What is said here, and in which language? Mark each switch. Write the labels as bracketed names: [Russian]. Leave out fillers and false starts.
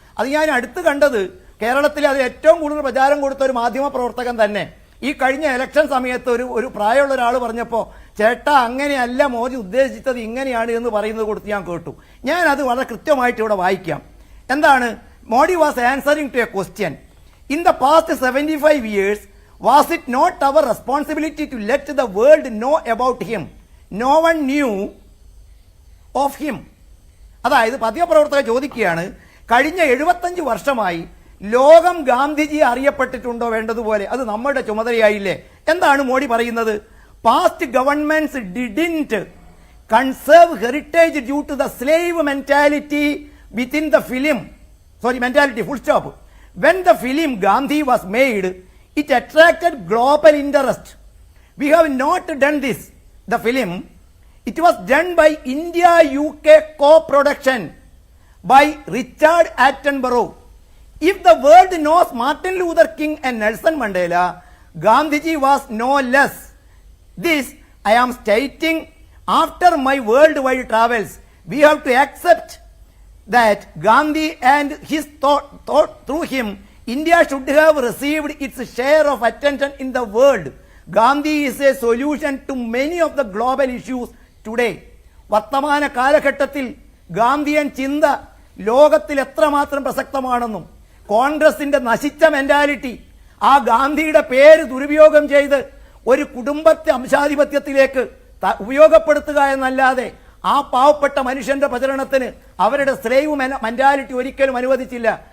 [Malayalam] അത് ഞാൻ അടുത്ത് കണ്ടത് കേരളത്തിൽ അത് ഏറ്റവും കൂടുതൽ പ്രചാരം കൊടുത്ത ഒരു മാധ്യമ പ്രവർത്തകൻ തന്നെ ഈ കഴിഞ്ഞ ഇലക്ഷൻ സമയത്ത് ഒരു പ്രായമുള്ള ഒരാൾ പറഞ്ഞപ്പോൾ, ചേട്ടാ അങ്ങനെയല്ല മോദി ഉദ്ദേശിച്ചത്, ഇങ്ങനെയാണ് എന്ന് പറയുന്നത് കൊടുത്ത് ഞാൻ കേട്ടു. ഞാൻ അത് വളരെ കൃത്യമായിട്ട് ഇവിടെ വായിക്കാം. എന്താണ്? [English] Modi was answering to a question. In the past 75 years, was it not our responsibility to let the world know about him? No one knew of him. [Malayalam] അതായത് പദ്യപ്രവർത്തകർ ചോദിക്കുകയാണ്, കഴിഞ്ഞ 75 വർഷമായി ലോകം ഗാന്ധിജി അറിയപ്പെട്ടിട്ടുണ്ടോ വേണ്ടതുപോലെ? അത് നമ്മുടെ ചുമതലയായില്ലേ? എന്താണ് മോഡി പറയുന്നത്? [English] Past governments didn't conserve heritage due to the slave mentality within the film. Mentality full stop. When the film Gandhi was made, it attracted global interest. We have not done this. The film, it was done by India UK co-production by Richard Attenborough. If the world knows Martin Luther King and Nelson Mandela, Gandhiji was no less. This I am stating after my worldwide travels. We have to accept that Gandhi and his thought through him, India should have received its share of attention in the world. Gandhi is a solution to many of the global issues today. [Malayalam] വർത്തമാന കാലഘട്ടത്തിൽ ഗാന്ധിയൻ ചിന്ത ലോകത്തിൽ എത്രമാത്രം പ്രസക്തമാണെന്നും കോൺഗ്രസിന്റെ നശിച്ച mentality ആ ഗാന്ധിയുടെ പേര് ദുരുപയോഗം ചെയ്ത് ഒരു കുടുംബത്തെ അംശാധിപത്യത്തിലേക്ക് ഉപയോഗപ്പെടുത്തുക എന്നല്ലാതെ ആ പാവപ്പെട്ട മനുഷ്യന്റെ പ്രചരണത്തിന് അവരുടെ സ്ലേവ് മെന്റാലിറ്റി ഒരിക്കലും അനുവദിച്ചില്ല.